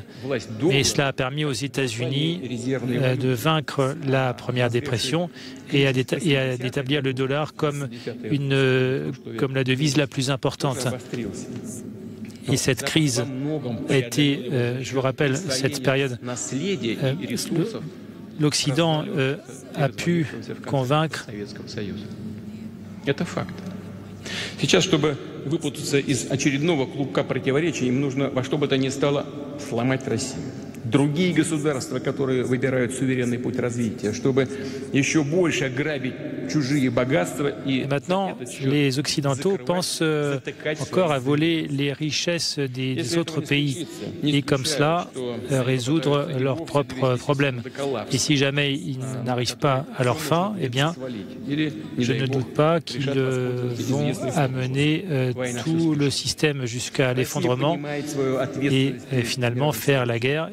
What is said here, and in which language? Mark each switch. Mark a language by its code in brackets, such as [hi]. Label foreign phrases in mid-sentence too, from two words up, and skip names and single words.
[fr] Mais cela a permis aux États-Unis de vaincre la Première Dépression et d'établir le dollar comme la devise la plus importante. Et cette crise a été, je vous rappelle, cette période, l'Occident a pu convaincre. [ru] Сейчас, чтобы выпутаться из очередного клубка противоречий, им нужно во что бы то ни стало сломать Россию. Другие государства, которые выбирают суверенный путь развития, чтобы еще больше грабить чужие богатства. [fr] Et maintenant, les Occidentaux pensent encore à voler les richesses des autres pays et comme cela résoudre leurs propres problèmes. Et si jamais ils n'arrivent pas à leur fin, eh bien, je ne doute pas qu'ils vont amener tout le système jusqu'à l'effondrement et finalement faire la guerre.